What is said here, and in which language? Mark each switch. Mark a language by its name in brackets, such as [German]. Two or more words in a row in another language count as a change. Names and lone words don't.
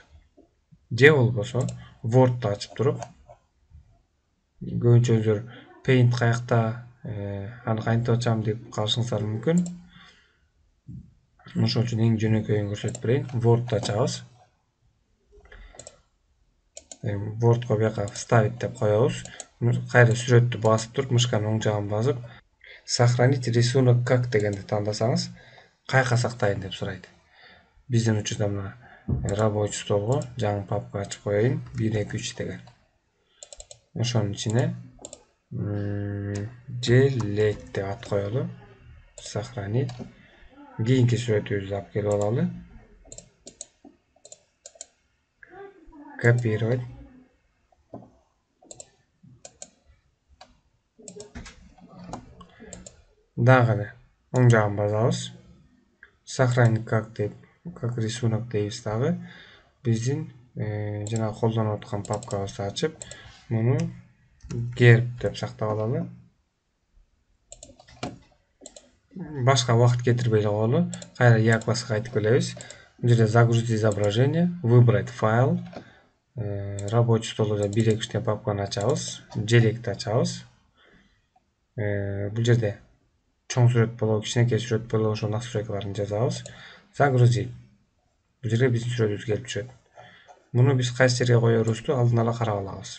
[Kyrgyz] Же болбосо Word'ду ачып туруп, көбүнчөңүздөр Paint каякта, аны кантип ачам деп калышыңыздар мүмкүн. Ошон үчүн эң жөнөкөйүн көрсөтүп берейин. Word'ду ачабыз. Word'го бияка вставить деп коебуз. Кайра сүрөттү басып туруп, мышканын оң жагын басып, [Russian] сохранить рисунок как [Kyrgyz] дегенди тандасаңыз, каяка сактайын деп сурайт. Биздин учурда мына [Russian] рабочий столго [Kyrgyz] жаңы папка ачып коеюн, 1 2 3 деген. Ошонун ичине желек деп ат коелу. Сохранить. Кийинки сүрөтүбүздү алып келип алалы. Копировать. Дагы оң жагын басабыз. [Russian] Сохранить как [Kyrgyz] деп, [Russian] как рисунок [Kyrgyz] дейбиз дагы. Биздин жана колдонуп аткан папкабызды ачып, муну герб деп сактап алалы. Башка убакыт кетирбей эле коелу. Кайра як басып кайтып келебиз. Бул жерде [Russian] загрузить изображение, выбрать файл. Рабочий столдо [Kyrgyz] 1 2 3 папканы ачабыз. Желекти ачабыз. Бул жерде чоң сүрөт болобу, кичинекей сүрөт болобу, ошол настройкаларын жазабыз. Загрузить. Бул жерге биздин сүрөтүбүз келип түшөт. Муну биз кайсы жерге коерубузду алдын ала карап алабыз.